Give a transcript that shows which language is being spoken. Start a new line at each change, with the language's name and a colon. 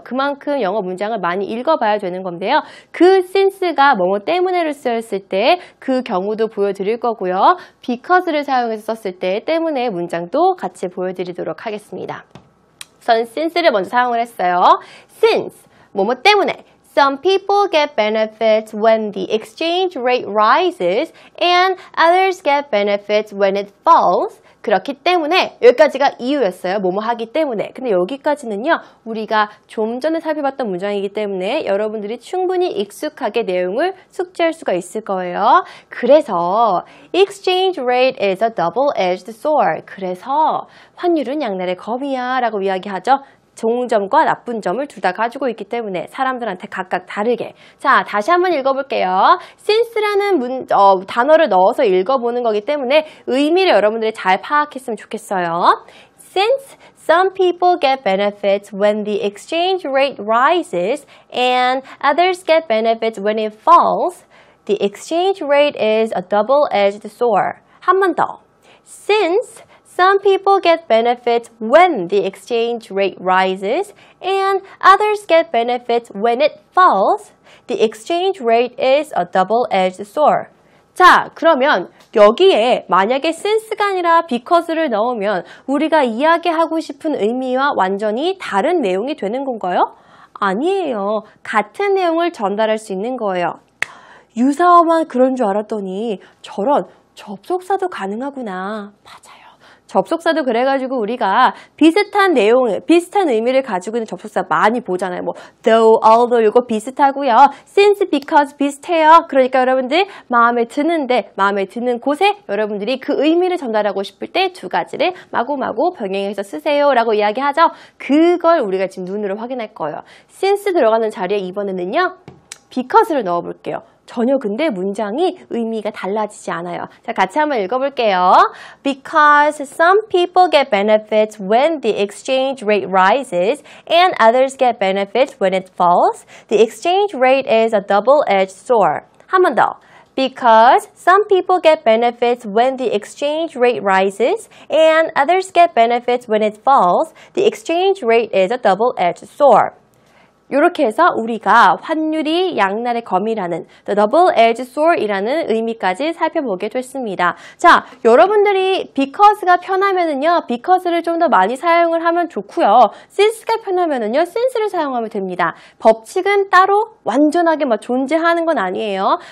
Korean: 그만큼 영어 문장을 많이 읽어봐야 되는 건데요. 그 since가 뭐뭐 때문에를 쓰였을 때 그 경우도 보여드릴 거고요. because를 사용해서 썼을 때 때문에 문장도 같이 보여드리도록 하겠습니다. 우선 since를 먼저 사용을 했어요. Since, 뭐뭐 때문에.
English: Some people get benefits when the exchange rate rises and others get benefits when it falls.
Korean: 그렇기 때문에 여기까지가 이유였어요. 뭐뭐 하기 때문에. 근데 여기까지는요, 우리가 좀 전에 살펴봤던 문장이기 때문에 여러분들이 충분히 익숙하게 내용을 숙지할 수가 있을 거예요. 그래서
English: exchange rate is a double-edged sword.
Korean: 그래서 환율은 양날의 검이야 라고 이야기하죠. 좋은 점과 나쁜 점을 둘 다 가지고 있기 때문에 사람들한테 각각 다르게. 자, 다시 한번 읽어볼게요. since라는 단어를 넣어서 읽어보는 거기 때문에 의미를 여러분들이 잘 파악했으면 좋겠어요.
English: Since some people get benefits when the exchange rate rises and others get benefits when it falls, the exchange rate is a double-edged sword.
Korean: 한 번 더.
English: Since some people get benefits when the exchange rate rises and others get benefits when it falls. The exchange rate is a double-edged sword.
Korean: 자, 그러면 여기에 만약에 since가 아니라 because를 넣으면 우리가 이야기하고 싶은 의미와 완전히 다른 내용이 되는 건가요? 아니에요. 같은 내용을 전달할 수 있는 거예요. 유사어만 그런 줄 알았더니 저런 접속사도 가능하구나. 맞아요. 접속사도 그래가지고 우리가 비슷한 내용, 비슷한 의미를 가지고 있는 접속사 많이 보잖아요. 뭐 though, although 이거 비슷하고요. since, because 비슷해요. 그러니까 여러분들 마음에 드는 곳에 여러분들이 그 의미를 전달하고 싶을 때 두 가지를 마구마구 병행해서 쓰세요 라고 이야기하죠. 그걸 우리가 지금 눈으로 확인할 거예요. since 들어가는 자리에 이번에는요, because를 넣어볼게요. 전혀 근데 문장이 의미가 달라지지 않아요. 자, 같이 한번 읽어볼게요.
English: Because some people get benefits when the exchange rate rises and others get benefits when it falls, the exchange rate is a double-edged sword.
Korean: 한 번 더.
English: Because some people get benefits when the exchange rate rises and others get benefits when it falls, the exchange rate is a double-edged sword.
Korean: 이렇게 해서 우리가 환율이 양날의 검이라는 the double-edged sword이라는 의미까지 살펴보게 됐습니다. 자, 여러분들이 because가 편하면은요, because를 좀 더 많이 사용을 하면 좋고요. since가 편하면은요, since를 사용하면 됩니다. 법칙은 따로 완전하게 막 존재하는 건 아니에요.